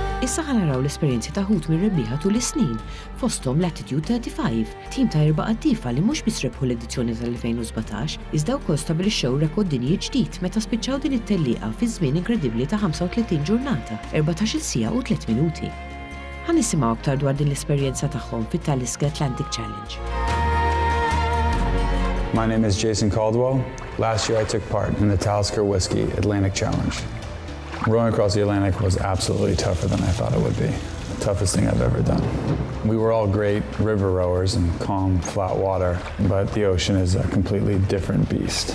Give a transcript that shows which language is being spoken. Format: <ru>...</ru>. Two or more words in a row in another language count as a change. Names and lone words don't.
<mt>Issa ħanaraw l-esperjenzi ta' ħut minn rebbieħa tul is-snin, fosthom Latitude 35, tim ta' 4 qattifa li mhux biss rebħu l-edizzjoni tal-2017, iżda wkoll stabbilixxew rekord dinji ġdid meta spiċċaw din it-tellieqa fi żmien inkredibbli ta' 35 ġurnata, 14-il siegħa u 3 minuti. Ħanisimgħu aktar dwar din l-esperjenza tagħhom fit-Talisker Atlantic Challenge.</mt> <en>My name is Jason Caldwell. Last year I took part in the Talisker Whiskey Atlantic Challenge. Rowing across the Atlantic was absolutely tougher than I thought it would be. The toughest thing I've ever done. We were all great river rowers in calm, flat water, but the ocean is a completely different beast.</en>